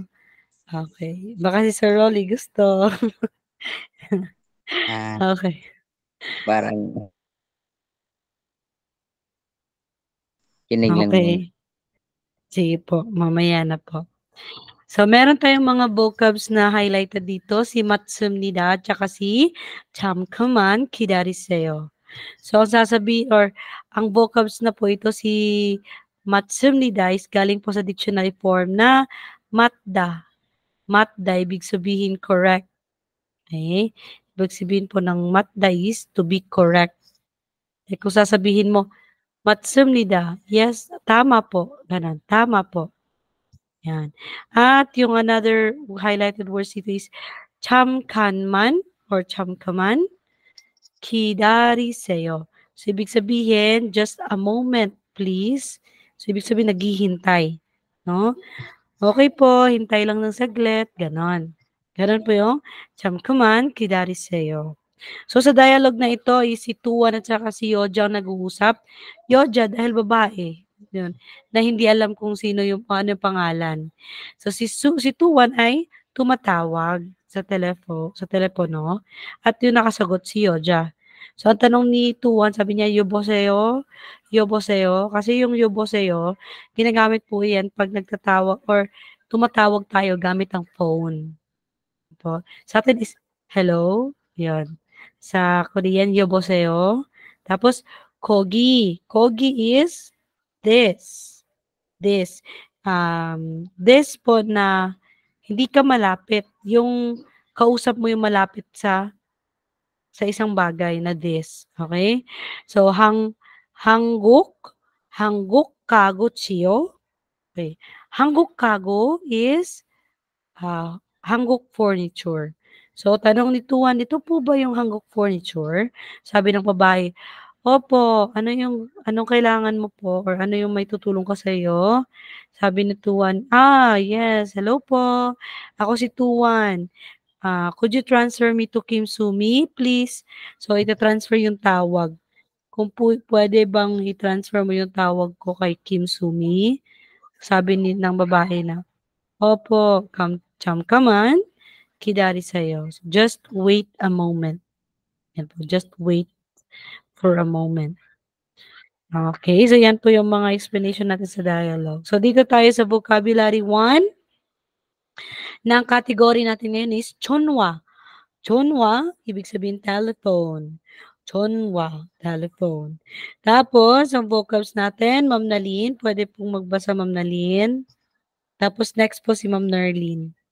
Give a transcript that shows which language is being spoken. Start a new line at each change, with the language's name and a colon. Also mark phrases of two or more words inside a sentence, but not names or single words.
Filipino: Okay. Baka si Sir Rolly gusto. Ah, Okay. parang kinig lang muna. Okay. Sige po, mamaya na po. So, meron tayong mga vocabs na highlighted dito, si Matsumnida at saka si
Korean: 잠깐만 기다리세요.
Filipino: So, ang vocabs na po ito, si Matsumnida is galing po sa dictionary form na matda. Matda, ibig sabihin correct. Okay? Ibig sabihin po ng matda is
English: to be correct.
Filipino: Kung sasabihin mo, Matsumnida, yes, tama po. Ganun, tama po. Yan. At yung another highlighted words dito is 잠깐만 or
Korean: 잠깐만 기다리세요.
Filipino: So, ibig sabihin,
English: just a moment, please.
Filipino: So, ibig sabihin, naghihintay. No? Okay po, hintay lang ng saglit. Ganon. Ganon po yung
Korean: 잠깐만 기다리세요.
Filipino: So, sa dialogue na ito, is si Tuan at saka si Yoja ang nag-uusap. Yoja, dahil babae, yun, na hindi alam kung sino yung ano yung pangalan. So, si Tuan ay tumatawag sa telepono, at yung nakasagot si Yoja. So, ang tanong ni Tuan, sabi niya, Yoboseyo, Yoboseyo, kasi yung Yoboseyo, ginagamit po yan pag nagtatawag or tumatawag tayo gamit ang phone. Po. Sa atin is hello, 'yun. Sa Korean 여보세요. Tapos kogi.
English: Kogi is this. This.
Filipino: This po na hindi ka malapit. Yung kausap mo yung malapit sa isang bagay na this. Okay? So,
Korean: 한국, 한국 가고 지요. Okay. 한국 가고 is Hangguk Furniture.
Filipino: So, tanong ni Tuan, ito po ba yung Hangguk Furniture? Sabi ng babae, opo, anong kailangan mo po or ano yung may tutulong ko sa iyo? Sabi ni Tuan,
English: yes, hello
Filipino: po. Ako si Tuan.
English: Could you transfer me to Kim Sumi, please?
Filipino: So, ita-transfer yung tawag. Kung pwede bang i-transfer mo yung tawag ko kay Kim Sumi? Sabi ng babae na, opo,
Korean: 잠깐만 기다리세요.
English: Just wait a moment.
Filipino: Yan po,
English: just wait for a moment.
Filipino: Okay, so yan po yung mga explanation natin sa dialogue. So dito tayo sa vocabulary 1. Na ang category natin ngayon is chonwa. Chonwa, ibig sabihin telephone. Chonwa, telephone. Tapos, ang vocabs natin, Ma'am Nalin, pwede pong magbasa Ma'am Nalin. Tapos next po si Ma'am Nerlin.